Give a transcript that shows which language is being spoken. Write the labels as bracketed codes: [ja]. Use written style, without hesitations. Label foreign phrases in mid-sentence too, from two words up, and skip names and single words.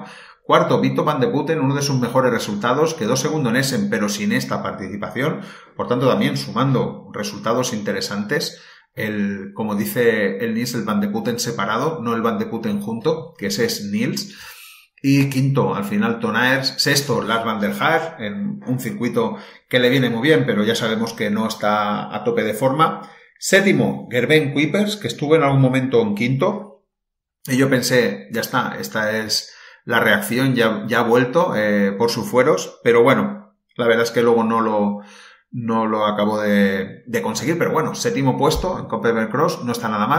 [es] Cuarto, Victor Van de Putten, uno de sus mejores resultados, quedó segundo en Essen, pero sin esta participación, por tanto también sumando resultados interesantes. Como dice el Nils, el Van de Putten separado, no el Van de Putten junto, que ese es Nils. Y quinto, al final, Ton Aers. Sexto, Lars van der Haag, en un circuito que le viene muy bien, pero ya sabemos que no está a tope de forma. Séptimo, Gerben Kuipers, que estuvo en algún momento en quinto. Y yo pensé, ya está, esta es la reacción, ya ha vuelto por sus fueros. Pero bueno, la verdad es que luego no lo acabo de conseguir, pero bueno, séptimo puesto en Koppenberg Cross, no está nada mal.